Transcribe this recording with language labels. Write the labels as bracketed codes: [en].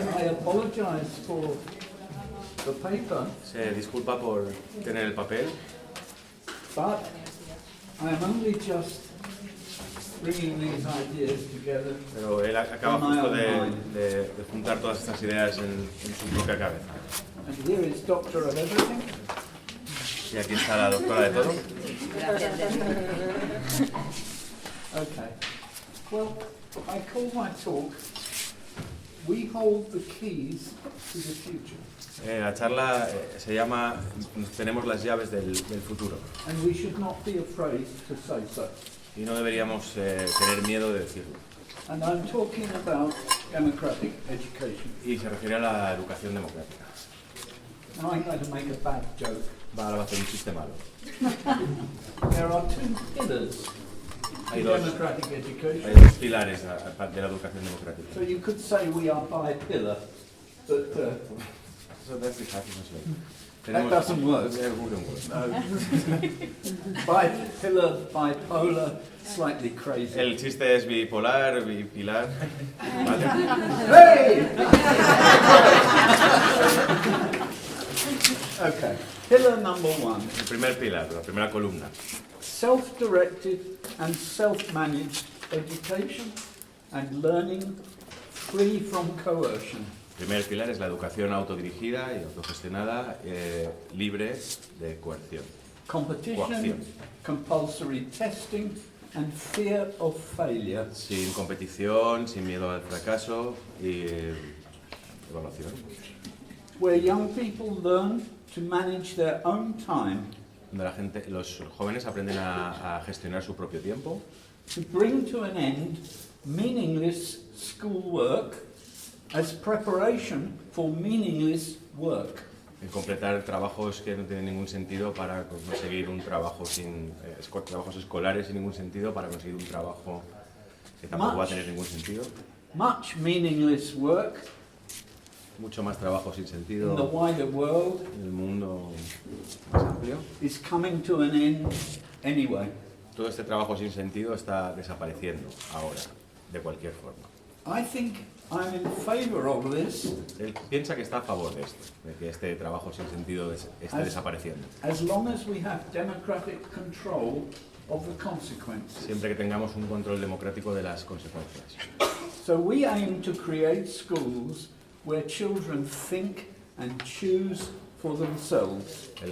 [en] apologize for the paper. [es] Se disculpa por tener el papel, [en] But I am only just bringing these ideas together. [es] pero él acaba justo de juntar todas estas ideas en su propia cabeza. [en] And here is Doctor of Everything. [es] Y aquí está la doctora de todo. [en] Okay. Well, I call my talk, We Hold the Keys to the Future. [es] La charla se llama Tenemos las llaves del futuro. [en] And we should not be afraid to say so. [es] Y no deberíamos tener miedo de decirlo. [en] And I'm talking about democratic education. [es] Y se refiere a la educación democrática. [en] Now I'm going to make a bad joke. [es] Ahora va a hacer un chiste malo. [en] There are two pillars [es] Hay [en] in [es] dos [en] democratic education. [es] pilares de la educación democrática. [en] So you could say we are bi-pillar, but So that's the happy translation. that doesn't work. It wouldn't work. No. Bi-pillar, bipolar, slightly crazy. [es] El chiste es bipolar, bipilar. ¿Vale? Hey! [en] Okay. Pillar number one. [es] El primer pilar, la primera columna. [en] Self-directed and self-managed education and learning free from coercion. [es] El primer pilar es la educación autodirigida y autogestionada, libre de coerción. [en] Competition, compulsory testing and fear of failure. [es] Sin competición, sin miedo al fracaso y evaluación. [en] Where young people learn to manage their own time, [es] Donde los jóvenes aprenden a gestionar su propio tiempo, [en] to bring to an end meaningless schoolwork as preparation for meaningless work. [es] en completar trabajos que no tienen ningún sentido para conseguir un trabajo trabajos escolares sin ningún sentido para conseguir un trabajo que tampoco va a tener ningún sentido. [en] Much meaningless work [es] Mucho más trabajo sin sentido [en] in the wider world [es] en el mundo más amplio. [en] is coming to an end anyway. [es] Todo este trabajo sin sentido está desapareciendo ahora, de cualquier forma. [en] I think I'm in favor of this [es] Él piensa que está a favor de esto, de que este trabajo sin sentido esté desapareciendo. [en] as long as we have democratic control of the consequences. [es] Siempre que tengamos un control democrático de las consecuencias. [en] So we aim to create schools where children think and choose for themselves.